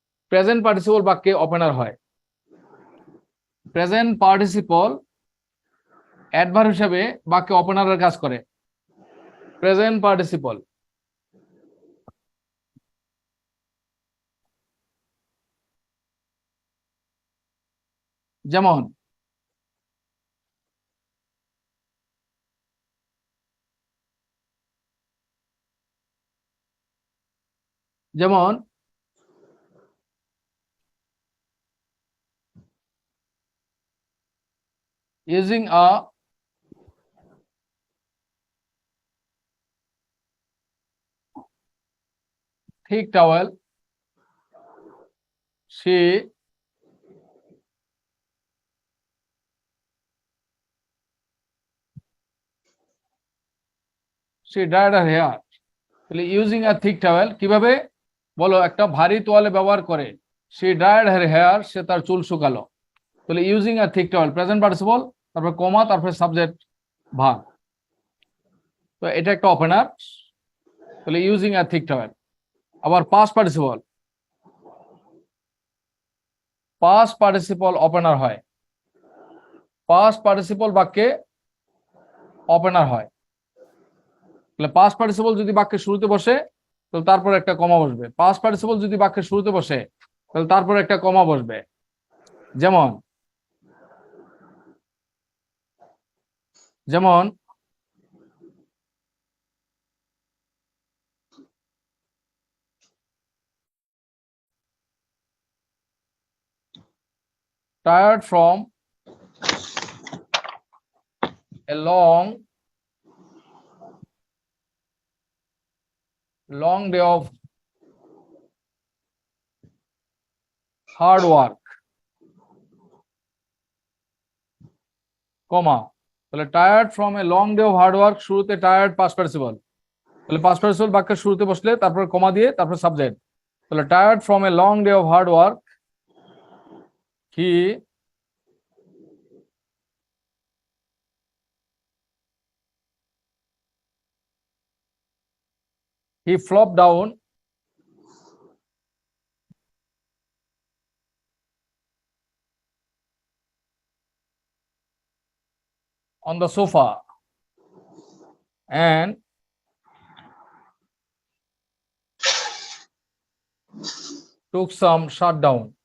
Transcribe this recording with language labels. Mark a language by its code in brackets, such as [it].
[bn] Present participle বাক্যে opener হয়। Present participle adverb হিসেবে বাক্যে ওপেনারের কাজ করে। প্রেজেন্ট পার্টিসিপল যেমন যেমন [en] using a thick towel, she dried her hair. [bn] তাহলে [en] using a thick towel [bn] কিভাবে বলো? একটা ভারী তোয়ালে ব্যবহার করে। [en] she dried her hair, [bn] সে তার চুল শুকালো। তাহলে [en] using a thick towel [bn] present participle, তারপর কমা, তারপর সাবজেক্ট ভার্ব। তো এটা একটা ওপেনার। তাহলে [en] Using a thick towel. [bn] আবার পাস্ট পার্টিসিপল ওপেনার হয়, পাস্ট পার্টিসিপল বাক্যে ওপেনার হয়। তাহলে পাস্ট পার্টিসিপল যদি বাক্যের শুরুতে বসে তাহলে তারপর একটা কমা বসবে, পাস্ট পার্টিসিপল যদি বাক্যের শুরুতে বসে তাহলে তারপর একটা কমা বসবে। যেমন যেমন [en] tired from a long day of hard work, [bn] কমা। তাহলে [en] tired from a long day of hard work, [bn] শুরুতে টায়ার্ড পাস্ট পার্টিসিপল, তাহলে পাস্ট পার্টিসিপল বাক্যের শুরুতে বসলে তারপর কমা দিয়ে তারপর সাবজেক্ট। তাহলে [en] Tired from a long day of hard work, he flopped down on the sofa and took some shutdown.